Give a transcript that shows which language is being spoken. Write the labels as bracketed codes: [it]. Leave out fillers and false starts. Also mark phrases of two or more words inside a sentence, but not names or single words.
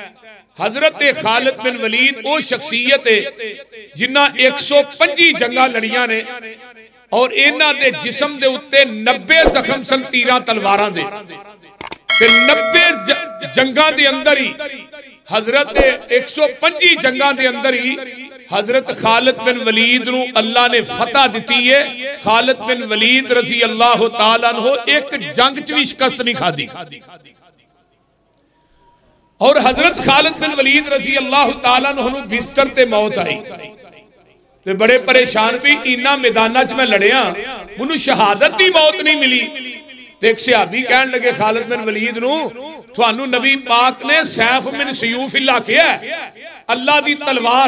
[pa] حضرت خالد بن ولید وہ شخصیت ہے جنہاں 125 جنگاں لڑیاں نے اور انہاں دے جسم دے اتے 90 زخم سن تیراں تلواراں دے. 90 جنگاں دے اندر ہی حضرت 125 جنگاں دے اندر ہی حضرت خالد بن ولید نوں اللہ نے فتح دی ہے. خالد بن ولید [ar] رضي الله تعالى عنه [pa] ایک جنگ چ بھی شکست نہیں کھادی اور حضرت خالد بن ولید [ar] رضي الله تعالى عنه [pa] بستر تے موت آئی تے بڑے پریشان بھی انہاں میداناں چ میں لڑیا مینوں شہادت دی موت نہیں ملی. تے ایک صحابی کہن لگے خالد بن ولید نوں تہانوں نبی پاک نے [ar] سيف من سيوف الله [pa] کہا اللہ دی تلوار.